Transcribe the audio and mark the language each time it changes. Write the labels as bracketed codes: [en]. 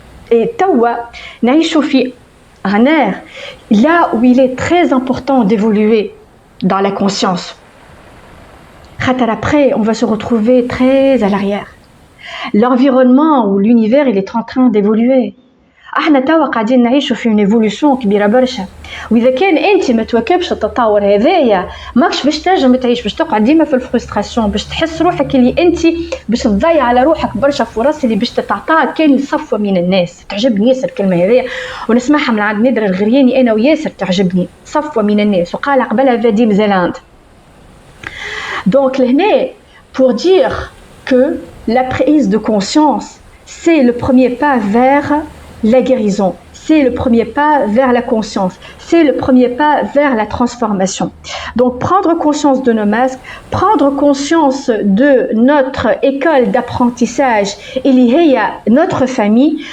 [fr] Et [ar] tawa naïchou fi [fr] un air là où il est très important d'évoluer dans la conscience. Après, on va se retrouver très à l'arrière. L'environnement ou l'univers, il est en train d'évoluer. [ar] احنا توا قاعدين نعيشوا في [fr] une évolution [ar] كبيره برشا. واذا كان انت ما تواكبش التطور هذايا ماكش باش تنجم تعيش، باش تقعد ديما في الفرستراسيون، باش تحس روحك اللي انت باش تضيع على روحك برشا فرص اللي باش تتعطاها كان صفوه من الناس. تعجبني ياسر الكلمه هذيا ونسمعها من عند نادر الغرياني انا وياسر تعجبني، صفوه من الناس، وقال قبلها فاديم زلاند. [fr] Donc, pour dire que la prise de conscience, c'est le premier pas vers la guérison, c'est le premier pas vers la conscience, c'est le premier pas vers la transformation. Donc, prendre conscience de nos masques, prendre conscience de notre école d'apprentissage, il y a notre famille.